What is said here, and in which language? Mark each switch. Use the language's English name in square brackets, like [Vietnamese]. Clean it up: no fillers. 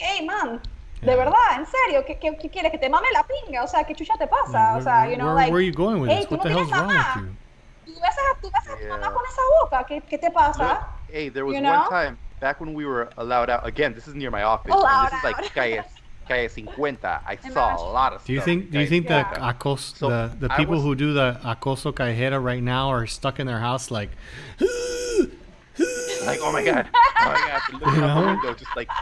[English] Hey, man, [Spanish] de verdad, en serio, ¿qué quieres que te mame la pinga? O sea, ¿qué chucha te pasa? O sea, [English] where are you going with this? What the hell's wrong with you? [Spanish] Tú ves a tu mamá con esa boca, ¿qué te pasa? [English] Hey, there was one time back when we were allowed out. Again, this is near my office. And this is like Calle 50. I saw a lot of stuff. Do you think the people who do the [Spanish] acoso callejera [English] right now are stuck in their house like oh my god, looking out the window, just like